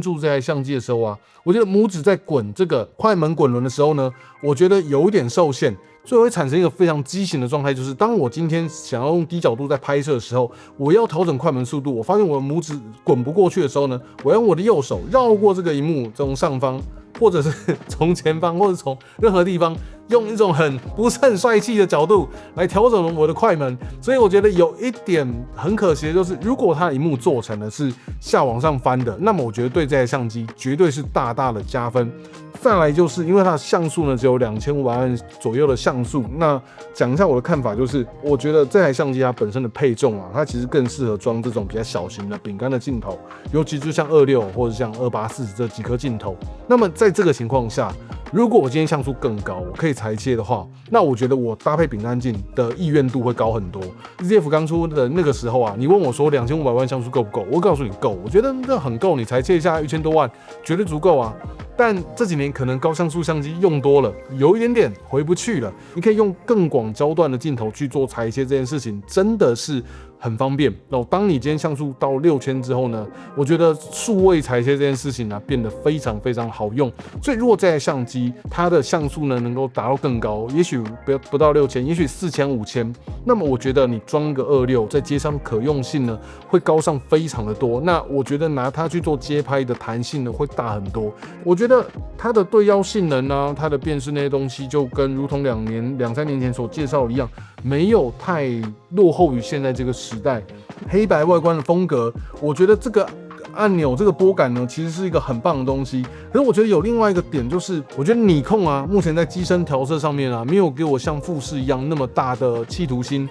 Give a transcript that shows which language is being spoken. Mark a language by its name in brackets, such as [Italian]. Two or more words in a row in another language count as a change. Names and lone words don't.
[Chinese] 住這台相機的時候啊，我覺得拇指在滾這個快門滾輪的時候呢，我覺得有一點受限，所以會產生一個非常畸形的狀態，就是當我今天想要用低角度在拍攝的時候，我要調整快門速度，我發現我的拇指滾不過去的時候呢，我要用我的右手繞過這個螢幕，從上方或者是從前方，或者從任何地方，用一種不是很帥氣的角度來調整我的快門。所以我覺得有一點很可惜的就是，如果它的螢幕做成的是下往上翻的，那麼我覺得對這台相機絕對是大大的加分。再來就是因為它的像素呢只有2500萬左右的像素，那講一下我的看法，就是我覺得這台相機它本身的配重啊，它其實更適合裝這種比較小型的餅乾的鏡頭，尤其就像26或者像28、40這幾顆鏡頭。那麼在這個情況下，如果我今天像素更高，我可以裁切的話，那我覺得我搭配餅乾鏡的意願度會高很多。ZF 剛出的那個時候啊，你問我說2500萬像素夠不夠？我告訴你夠，我覺得這很夠，你裁切一下1000多萬絕對足夠啊。但這幾年可能高像素相機用多了，有一點點回不去了。你可以用更廣焦段的鏡頭去做裁切，這件事情真的是很方便。當你今天像素到6000之後呢，我覺得數位裁切這件事情呢變得非常非常好用。所以如果这台相機它的像素呢能夠達到更高，也許不到6000，也許4000、5000，那麼我覺得你裝個26在街上可用性呢會高上非常的多。那我覺得拿它去做街拍的彈性呢會大很多。我覺得它的對焦性能啊，它的辨識那些東西，就跟如同2、3年前所介紹的一樣，沒有太落後於現在這個時代。黑白外觀的風格，我覺得這個按鈕這個撥桿呢，其實是一個很棒的東西。可是我覺得有另外一個點，就是我覺得尼康啊，目前在機身調色上面啊，沒有給我像富士一樣那麼大的企圖心。